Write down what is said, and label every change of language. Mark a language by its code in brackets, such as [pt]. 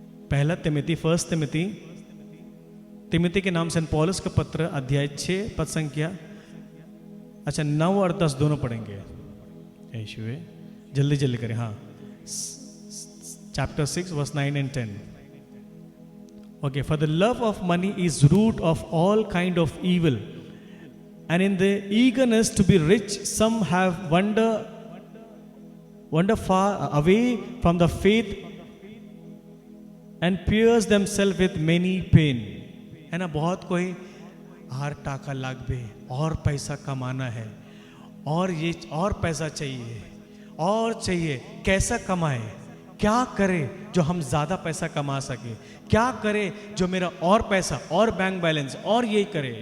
[hi] पहला तिमुथी, फर्स्ट तिमुथी, तिमुथी के नाम सेंट पौलुस का पत्र, अध्याय 6 पद संख्या, अच्छा 9 और 10 दोनों पढ़ेंगे। यीशुए जल्दी जल्दी करें। हाँ, chapter 6 verse 9 and 10। [en] Okay, for the love of money is root of all kind of evil, and in the eagerness to be rich, some have wander far away from the faith and pierce themselves with many pain। [hi] है ना, बहुत कोई हार टाका लाग बे, और पैसा कमाना है, और ये और पैसा चाहिए, और चाहिए, कैसा कमाए, क्या करे जो हम ज्यादा पैसा कमा सके, क्या करे जो मेरा और पैसा और बैंक बैलेंस और ये करे।